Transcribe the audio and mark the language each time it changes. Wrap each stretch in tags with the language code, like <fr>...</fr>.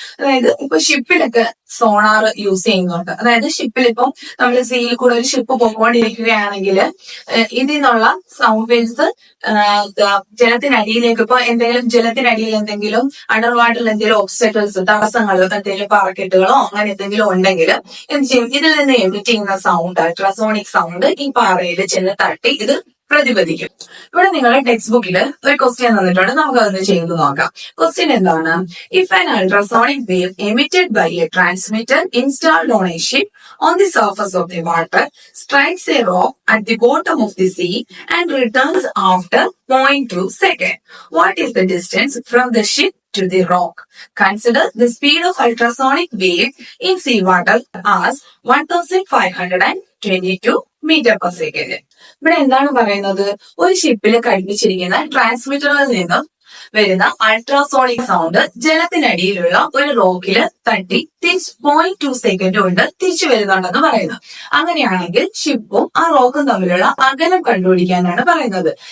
<ml>അതായത് ഇപ്പൊ ഷിപ്പിലൊക്കെ sonar use ചെയ്യുന്നുണ്ട്. അതായത് ഷിപ്പിൽ ഇപ്പം നമ്മൾ സീയിൽ കൂടെ ഒരു ഷിപ്പ് പൊക്കോണ്ടിരിക്കുകയാണെങ്കിൽ ഇതിൽ നിന്നുള്ള സൗണ്ട് വേവ്സ് ജലത്തിനടിയിലേക്ക്, ഇപ്പൊ ജലത്തിനടിയിൽ എന്തെങ്കിലും അണ്ടർ വാട്ടറിൽ എന്തെങ്കിലും ഒബ്സ്റ്റക്കിൾസ്, തടസ്സങ്ങളോ എന്തെങ്കിലും പാറക്കെട്ടുകളോ അങ്ങനെ എന്തെങ്കിലും ഉണ്ടെങ്കിൽ എന്ത് ചെയ്യും? ഇതിൽ നിന്ന് എമിറ്റ് ചെയ്യുന്ന സൗണ്ട്, അൾട്രാസോണിക് സൗണ്ട് ഈ പാറയിൽ ചെന്ന് തട്ടി ഇത് പ്രതിപദിക്കും. ഇവിടെ നിങ്ങളുടെ ടെക്സ്റ്റ് ബുക്കിൽ ഒരു ക്വസ്റ്റ്യൻ തന്നിട്ടുണ്ട്, നമുക്ക് അതൊന്ന് ചെയ്ത് നോക്കാം. ക്വസ്റ്റ്യൻ എന്താണ്?</ml> <en>If an ultrasonic wave emitted by a transmitter installed on a ship on the surface of the water strikes a rock at the bottom of the sea and returns after 0.2 seconds. What is the distance from the ship to the rock? Consider the speed of ultrasonic wave in seawater as 1522 meter per second.</en> <ml>ഇവിടെ എന്താണ് പറയുന്നത്? ഒരു ഷിപ്പിൽ ഘടിപ്പിച്ചിരിക്കുന്ന ട്രാൻസ്മിറ്ററിൽ നിന്നും വരുന്ന ultrasonic sound ജലത്തിനടിയിലുള്ള ഒരു റോക്കില് തട്ടി തിരിച്ച് 0.2 സെക്കൻഡ് കൊണ്ട് തിരിച്ചു വരുന്നുണ്ടെന്ന് പറയുന്നു. അങ്ങനെയാണെങ്കിൽ ഷിപ്പും ആ റോക്കും തമ്മിലുള്ള അകലം കണ്ടുപിടിക്കാനാണ് പറയുന്നത്.</ml>